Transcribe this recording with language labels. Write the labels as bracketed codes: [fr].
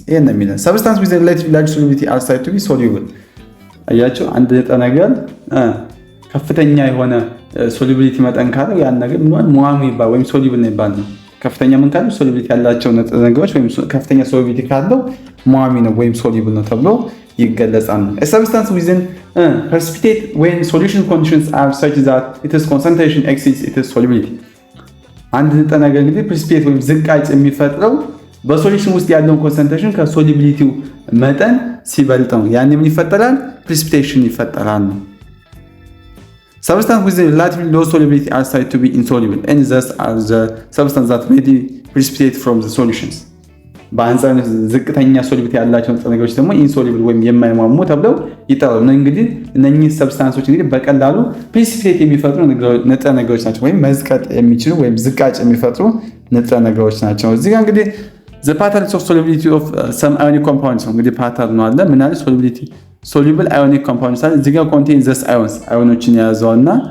[am] ይሄን ነው የሚለው [en] substance with a relatively large solubility are said to be soluble። [am] አያችሁ አንድ ንጥረ ነገር ከፍተኛ የሆነ ሶሉቢሊቲ መጠን ካለው ያን ነገር ሟሚ ይባላል ወይም ሶሉብል ነው ይባላል። ከፍተኛ ምን ካለው ሶሉቢሊቲ ያላቸው ንጥረ ነገሮች ወይም ከፍተኛ ሶሉቢሊቲ ካለው ሟሚ ነው ወይም ሶሉብል ነው ተብሎ ይገለጻል። [en] A substance within precipitate when solution conditions are such that its concentration exceeds its solubility። [am] አንድ ንጥረ ነገር እንግዲህ ፕሪሲፒቴት ወይም ዝቃጭ የሚፈጥረው በሶሉሽን ውስጥ ያለውን ኮንሰንትሬሽን ከሶሉቢሊቲው መጠን ሲበልጥ ነው። ያን ምን ይፈጠራል? ፕሪሲፒቴሽን ይፈጠራል። [en] Substances with a relatively low solubility are said to be insoluble and thus are the substances that may precipitate from the solutions. [am] በአንጻሩ ዝቅተኛ ሶሉቢሊቲ ያላቸው ንጥረ ነገሮች ደግሞ ኢንሶሉብል ወይም የማይሟሙ ተብለው ይጠራሉ። እንግዲህ እነኚህ ሰብስታንሶች እንግዲህ በቀላሉ ፕሪሲፒቴት የሚፈጥሩ ንጥረ ነገሮች ናቸው ወይም መዝቀጥ የሚችሉ ወይም ዝቃጭ የሚፈጥሩ ንጥረ ነገሮች ናቸው። እዚህ ጋር እንግዲህ [en] the patterns of solubility of some ionic compounds [am] ነው እንግዲህ ፓተርን ነው አለ ምን አለ [en] solubility soluble ionic compounds [am] አለ እዚህ ጋር [en] contain these ions [am] አዮኖችን የያዘውና